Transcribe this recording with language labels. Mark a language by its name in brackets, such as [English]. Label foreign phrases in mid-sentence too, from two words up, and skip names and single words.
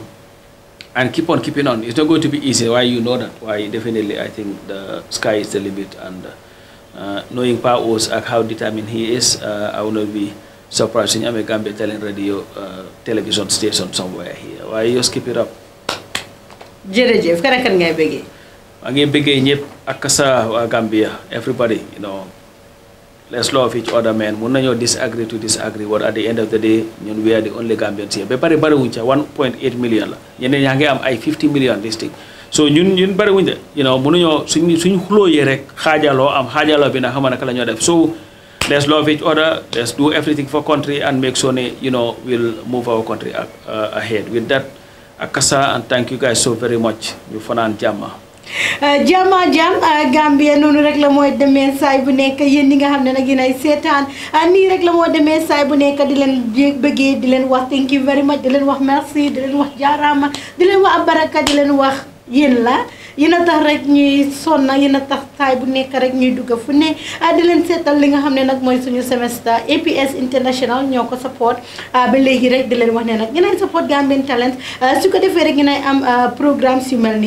[English] And keep on keeping on. It's not going to be easy. Why you know that? Why definitely I think the sky is the limit. And knowing Pa Ous and how determined he is, I will not be surprised in a Gambia Talent Radio television station somewhere here. Why you just keep it up? [Wolof] Jerejef, kan ngay bëggé? Ma ngi bëggé ñëpp ak sa wa Gambia, [English] everybody, you know. Let's love each other, man. [Wolof] Mun nañu [English] disagree to disagree, but at the end of the day, ñun we are the only Gambians here. [Wolof] Ba bari wuñ ca 1.8 million la. Ñeneen yaa ngi am ay 50 million [English] this thing. [Wolof] So ñun bari wuñ de, [English] you know, [Wolof] mënuñu suñ xulo yi rek xaajaloo am xaajaloo bi na xam naka la ñoo def. [English] So let's love each other. Let's do everything for country and make sure, you know, we'll move our country ahead. With that, Akasa, and thank you guys so very much. [Wolof] You fanaan jàmm. Gambia noonu rek la mooy demee saay bu nekk yéen ñi nga xam ne nag yéen ay seetaan nii rek la moo demee saay bu nekk di leen bëggee di leen wax [English] thank you very much [Wolof] di leen wax merci di leen wax jaaraama di leen wax baraka di leen wax yéen la yéen a tax rek ñuy sonna yéen a tax saay bu nekk rek ñuy dugg fu ne di leen seetal li nga xam ne nag mooy suñu semestre APS International ñoo ko support ba léegi rek di leen wax ne nag ngeen support Gambian Talents su ko defee rek ngeen am programmes yu mel nii